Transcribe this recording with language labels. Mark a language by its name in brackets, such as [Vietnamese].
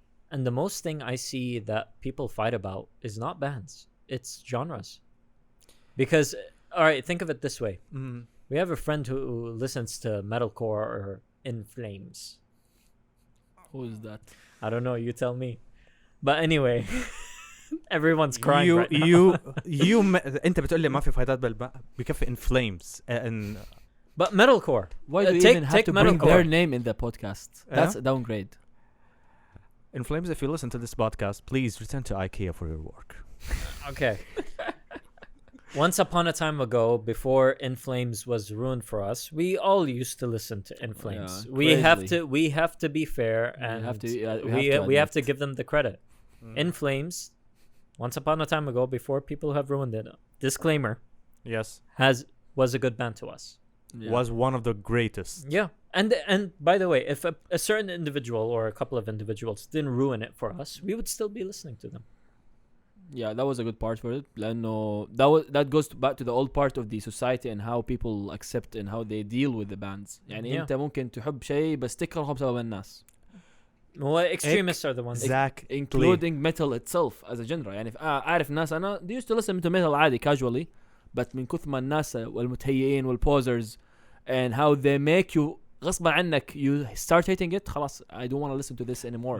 [English] And the most thing I see that people fight about is not bands, it's genres. Because, all right, think of it this way. We have a friend who listens to metalcore or In Flames. Who is that? I don't know, you tell me. But anyway, everyone's crying right now. [Arabic] أنت بتقول لي ما في فايدات بكفي In Flames. [English] But metalcore. Why do you even have to bring their name in the podcast? That's a downgrade. In Flames, if you listen to this podcast, please return to IKEA for your work. Okay. Once upon a time ago, before In Flames was ruined for us, we all used to listen to In Flames. We have to be fair, and we have to give them the credit. In Flames, once upon a time ago, before people have ruined it, disclaimer. Yes. Was a good band to us. Yeah. Was one of the greatest. Yeah. And by the way, if a certain individual or a couple of individuals didn't ruin it for us, we would still be listening to them. Yeah, that was a good part for it. لأنه that goes back to the old part of the society and how people accept and how they deal with the bands. [Arabic] يعني أنت ممكن تحب شيء بس تكرهه بسبب الناس. [English] Well, extremists are the ones. Including metal itself as a genre. [Arabic] يعني أعرف ناس أنا [English] they used to listen to metal [Arabic] عادي [English] casually, but [Arabic] من كثر ما الناس والمتهيئين والposers [English] and how they make you [Arabic] غصبا عنك [English] you start hating it. خلاص I don't want to listen to this anymore.